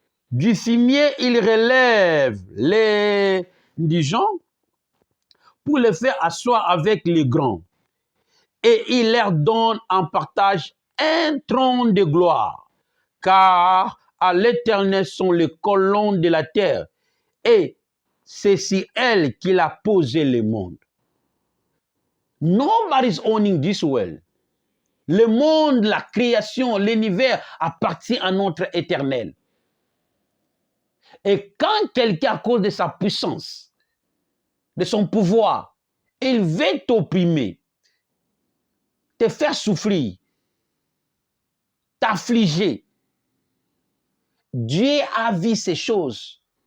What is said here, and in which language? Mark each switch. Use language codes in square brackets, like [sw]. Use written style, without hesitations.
[fr] Du fumier, il relève les indigents pour les faire asseoir avec les grands. Et il leur donne en partage un trône de gloire. Car à l'Éternel sont les colonnes de la terre. Et c'est sur elle qu'il a posé le monde. [en] Nobody's owning this world. [fr] Le monde, la création, l'univers appartient à notre Éternel. Et quand quelqu'un, à cause de sa puissance, de son pouvoir, il veut t'opprimer, te faire souffrir, t'affliger, Dieu a vu ces choses.